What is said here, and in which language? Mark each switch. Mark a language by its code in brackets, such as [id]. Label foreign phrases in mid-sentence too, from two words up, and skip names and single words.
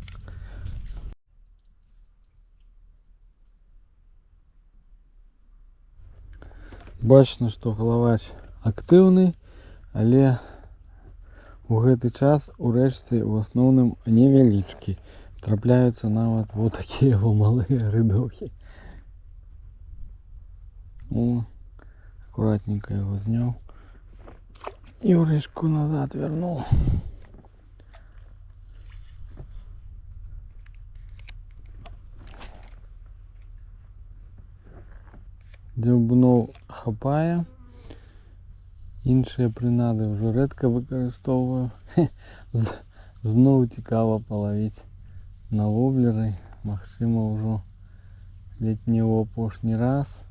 [be] Бачна, што галавач актыўны, але у гэты час у рэчцы ў асноўным невялічкі. Трапляюцца нават вот такія малыя рыбёхі. [ru] О, аккуратненько его снял и удочку назад вернул. [be] Дзяўбуноў хапае, іншыя прынады ўжо рэдка выкарыстоўваю. Зноў цікава палавіць на воблеры, магчыма ўжо ледь не ў апошні раз.